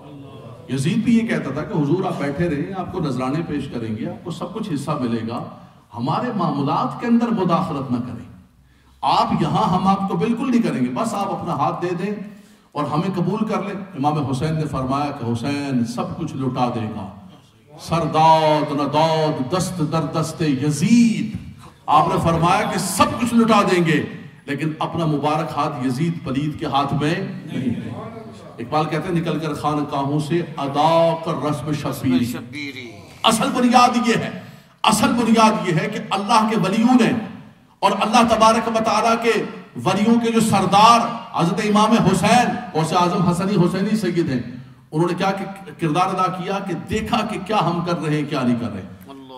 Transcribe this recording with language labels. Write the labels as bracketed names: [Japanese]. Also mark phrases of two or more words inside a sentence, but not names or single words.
[Urdu] یزید بھی یہ کہتا تھا کہ حضور آپ بیٹھے رہیں، آپ کو نذرانے پیش کریں گے، آپ کو سب کچھ حصہ ملے گا، ہمارے معاملات کے اندر مداخلت نہ کریں. آپ یہاں ہم آپ کو بالکل نہیں کریں گے، بس آپ اپنا ہاتھ دے دیں اور ہمیں قبول کر لیں. امام حسین نے فرمایا کہ حسین سب کچھ لٹا دے گا، [Persian] سرداد نہ داد دست در دست یزید. [Urdu] آپ نے فرمایا کہ سب کچھ لٹا دیں گے لیکن اپنا مبارک ہاتھ یزید پلید کے ہاتھ میں نہیں. اقبال کہتے ہیں نکل کر خانقاہوں سے ادا کر رسم شبیری. اصل بنیاد یہ ہے، اصل بنیاد یہ ہے کہ اللہ کے ولیوں نے اور اللہ تبارک و تعالیٰ کے ولیوں کے جو سردار حضرت امام حسین غوث اعظم حسنی حسینی سید ہیں، انہوں نے کیا کردار ادا کیا کہ دیکھا کہ کیا ہم کر رہے ہیں کیا نہیں کر رہے ہیں۔